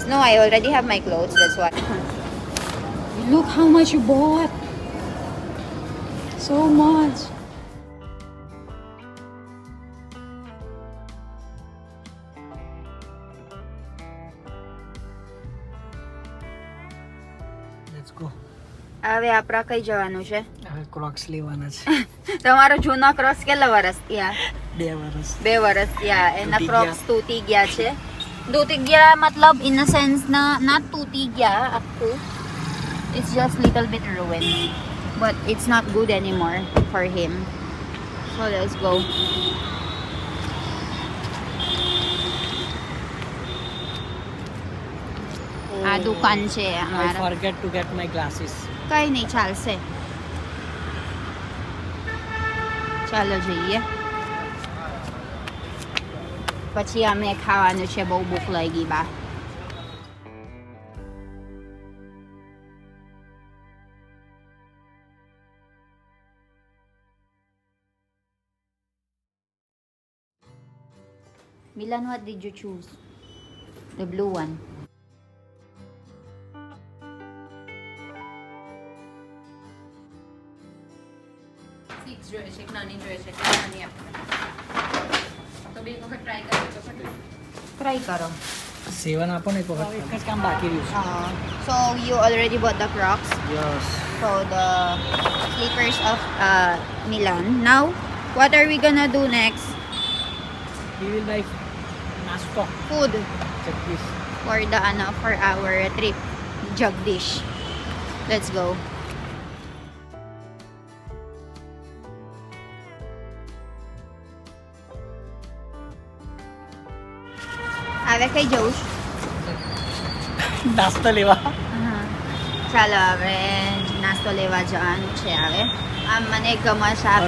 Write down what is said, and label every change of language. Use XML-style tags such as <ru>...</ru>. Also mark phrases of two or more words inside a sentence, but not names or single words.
<en>No, I already have my clothes, that's why. Look how much you bought. So much. Let's go.</en> <gu>હવે આપણા કઈ જવાનું છે હવે ક્રોક્સ લેવાના છે. તમારો જૂનો ક્રોક્સ કેટલા વર્ષ થયા 2 વર્ષ 2 વર્ષ થયા એના તૂટી ક્રોક્સ તૂટી ગયા છે તૂટી ગયા મતલબ</gu> <en>in a sense</en> <gu>ના તૂટી ગયા આખું</gu> <en>it's just little bit ruined but it's not good anymore for him so let's go.</en> <gu>આ દુકાન છે</gu> <en>I</en> <gu>અમારા</gu> <en>forget to get my glasses.</en> <gu>કઈ નહીં ચાલશે ચાલો જઈએ પછી અમે ખાવાનું છે બહુ ભૂખ લાગી બા Milan,</gu> <en>what did you choose? The blue one.</en> <gu>ટ્રાય કરો. 7 આપો ને એક વખત. એક જ કામ બાકી રહ્યું છે.</gu> <en>So you already bought the Crocs. Yes. So the slippers of Milan. Now, what are we gonna do next? We will buy nasto. Food Check this. for our trip. Jagdish. Let's go.</en> <gu>હવે કઈ જવું છે? નાસ્તો લેવા. ચાલો હવે નાસ્તો લેવા જવાનું છે હવે આમ મને ગમે છે આ પેલા</gu>